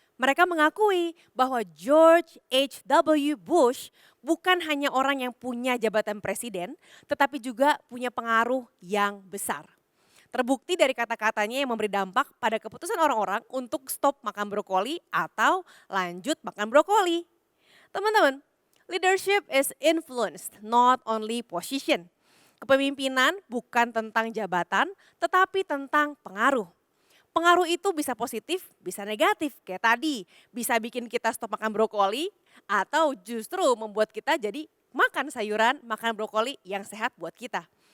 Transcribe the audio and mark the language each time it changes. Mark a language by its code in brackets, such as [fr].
[id] Mereka mengakui bahwa George H.W. Bush bukan hanya orang yang punya jabatan presiden, tetapi juga punya pengaruh yang besar. Terbukti dari kata-katanya yang memberi dampak pada keputusan orang-orang untuk stop makan brokoli atau lanjut makan brokoli. [en] Teman-teman, leadership is influenced, not only position. [id] Kepemimpinan bukan tentang jabatan, tetapi tentang pengaruh. Pengaruh itu bisa positif, bisa negatif. Kayak tadi, bisa bikin kita stop makan brokoli atau justru membuat kita jadi makan sayuran, makan brokoli yang sehat buat kita.